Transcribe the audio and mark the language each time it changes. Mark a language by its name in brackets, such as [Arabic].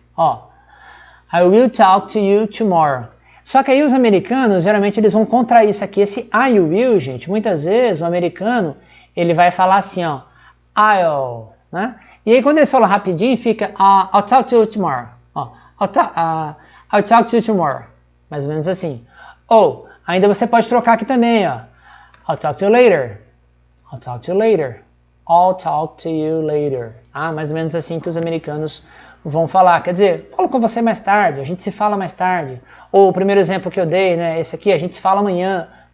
[English] Ó, I will talk to you tomorrow. [Portuguese] Só que aí os americanos, geralmente, eles vão contrair isso aqui. Esse [English] I will, [Portuguese] gente, muitas vezes o americano, ele vai falar assim, ó, [English] I'll, [Portuguese] né? E aí quando eles falam rapidinho, fica [English] I'll talk to you tomorrow. Ó, I'll talk to you tomorrow. [Portuguese] Mais ou menos assim. Ou, ainda você pode trocar aqui também, ó. [English] I'll talk to you later. I'll talk to you later. I'll talk to you later. [Portuguese] Mais ou menos assim que os americanos vão falar. Quer dizer, falo com você mais tarde, a gente se fala mais tarde. Ou o primeiro exemplo que eu dei, né, esse aqui, a gente se fala amanhã.